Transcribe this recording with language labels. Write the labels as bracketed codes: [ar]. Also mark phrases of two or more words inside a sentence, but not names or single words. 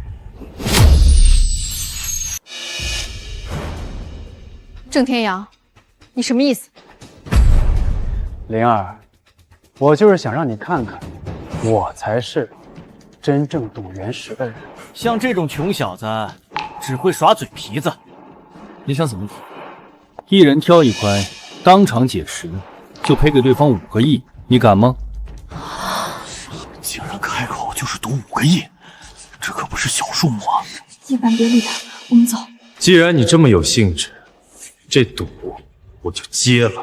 [zh] 鄭天陽，你什麼意思？靈兒，我就是想讓你看看，我才是真正懂原石的人。像這種窮小子，只會耍嘴皮子。你想怎麼賭？一人挑一塊，當場解石，就賠給對方5個億。你敢嗎？竟然開口就是賭5個億，這可不是小數目啊！葉凡，別理他，我們走。既然你這麼有興致，這賭我就接了。